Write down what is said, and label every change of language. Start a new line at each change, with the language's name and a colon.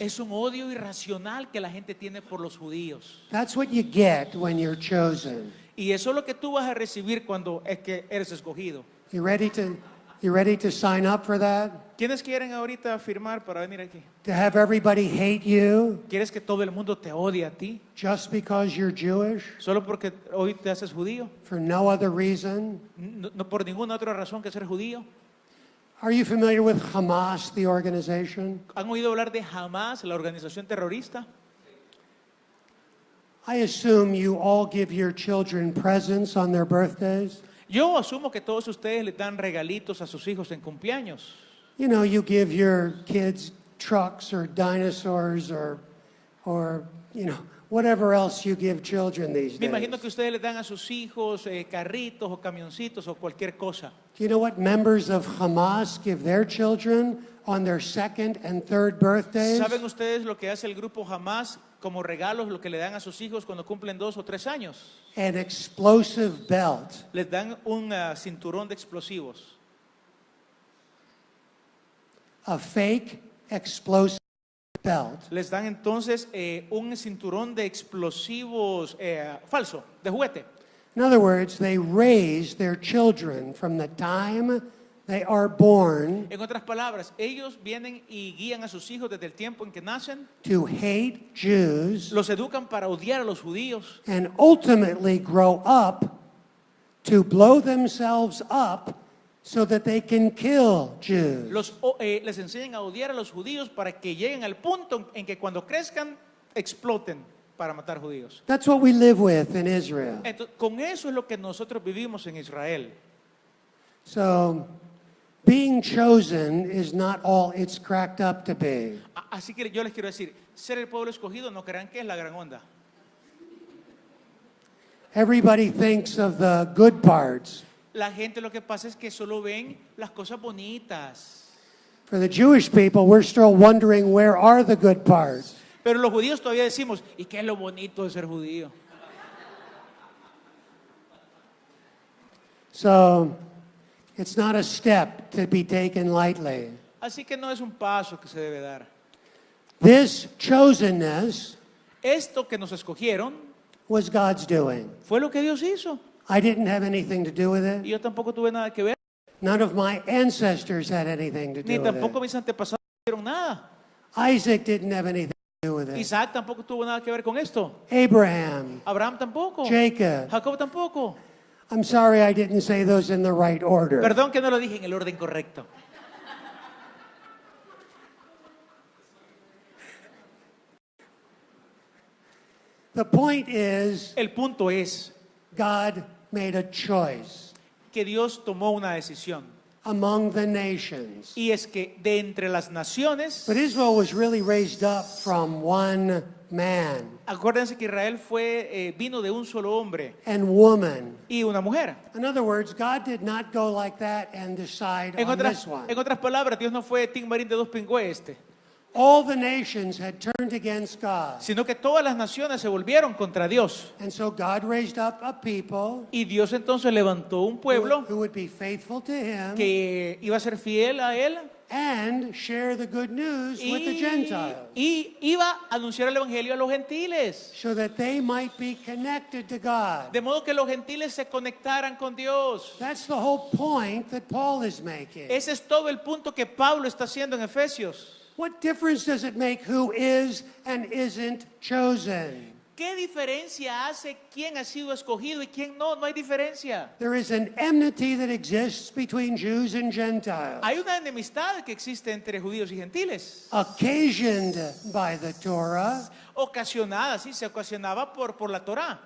Spanish: Es un odio irracional que la gente tiene por los judíos.
English: That's what you get when you're chosen.
Spanish: Y eso es lo que tú vas a recibir cuando es que eres escogido.
English: You ready to sign up for that?
Spanish: ¿Quiénes quieren ahorita firmar para venir aquí?
English: To have everybody hate you
Spanish: ¿Quieres que todo el mundo te odie a ti?
English: just because you're Jewish
Spanish: Solo porque hoy te haces judío.
English: for no other reason?
Spanish: No por ninguna otra razón que ser judío.
English: Are you familiar with Hamas, the organization?
Spanish: ¿Han oído hablar de Hamas, la organización terrorista?
English: I assume you all give your children presents on their birthdays.
Spanish: Yo asumo que todos ustedes le dan regalitos a sus hijos en cumpleaños.
English: You know, you give your kids trucks or dinosaurs or you know, whatever else you give children these
Spanish: Me
English: days.
Spanish: imagino que ustedes le dan a sus hijos carritos o camioncitos o cualquier cosa.
English: Do you know what members of Hamas give their children on their second and third birthdays?
Spanish: ¿Saben ustedes lo que hace el grupo Hamas como regalos, lo que le dan a sus hijos cuando cumplen 2 o 3 años?
English: An explosive belt.
Spanish: Les dan un cinturón de explosivos.
English: A fake explosive belt.
Spanish: Les dan entonces un cinturón de explosivos falso, de juguete.
English: In other words, they raise their children from the time they are born
Spanish: En otras palabras, ellos vienen y guían a sus hijos desde el tiempo en que nacen,
English: to hate Jews
Spanish: los educan para odiar a los judíos
English: and ultimately grow up to blow themselves up so that they can kill Jews.
Spanish: les enseñan a odiar a los judíos para que lleguen al punto en que cuando crezcan exploten para matar judíos.
English: That's what we live with in Israel.
Spanish: Entonces, con eso es lo que nosotros vivimos en Israel.
English: So, being chosen is not all it's cracked up to be.
Spanish: Así que yo les quiero decir, ser el pueblo escogido no crean que es la gran onda.
English: Everybody thinks of the good parts.
Spanish: La gente lo que pasa es que solo ven las cosas bonitas.
English: For the Jewish people, we're still wondering where are the good parts.
Spanish: Pero los judíos todavía decimos, ¿y qué es lo bonito de ser judío?
English: So, it's not a step to be taken lightly.
Spanish: Así que no es un paso que se debe dar.
English: This chosenness
Spanish: Esto que nos escogieron
English: was God's doing.
Spanish: fue lo que Dios hizo.
English: I didn't have anything to do with
Spanish: Y
English: it.
Spanish: yo tampoco tuve nada que ver,
English: None of my ancestors had anything to
Spanish: ni
English: do with
Spanish: tampoco
English: it.
Spanish: mis antepasados hicieron nada.
English: Isaac didn't have anything to do with it.
Spanish: Isaac tampoco tuvo nada que ver con esto.
English: Abraham,
Spanish: Abraham tampoco.
English: Jacob.
Spanish: Jacob tampoco.
English: I'm sorry I didn't say those in the right order.
Spanish: Perdón que no lo dije en el orden correcto.
English: The point is,
Spanish: El punto es
English: God made a choice.
Spanish: que Dios tomó una decisión.
English: among the nations.
Spanish: Y es que de entre las naciones,
English: But Israel was really raised up from one man
Spanish: acuérdense que Israel vino de un solo hombre
English: and woman.
Spanish: y una mujer.
English: In other words, God did not go like that and decide on this one.
Spanish: En otras palabras, Dios no fue Tim Marín de dos pingües
English: All the nations had turned against God.
Spanish: sino que todas las naciones se volvieron contra Dios.
English: And so God raised up a people
Spanish: Y Dios entonces levantó un pueblo
English: who would be faithful to him
Spanish: que iba a ser fiel a él
English: and share the good news with the Gentiles
Spanish: y iba a anunciar el evangelio a los gentiles.
English: so that they might be connected to God.
Spanish: De modo que los gentiles se conectaran con Dios.
English: That's the whole point that Paul is making.
Spanish: Ese es todo el punto que Pablo está haciendo en Efesios.
English: What difference does it make who is and isn't chosen?
Spanish: ¿Qué diferencia hace quién ha sido escogido y quién no? No hay diferencia.
English: There is an enmity that exists between Jews and Gentiles,
Spanish: Hay una enemistad que existe entre judíos y gentiles,
English: occasioned by the Torah,
Spanish: ocasionada, sí, se ocasionaba por la Torá.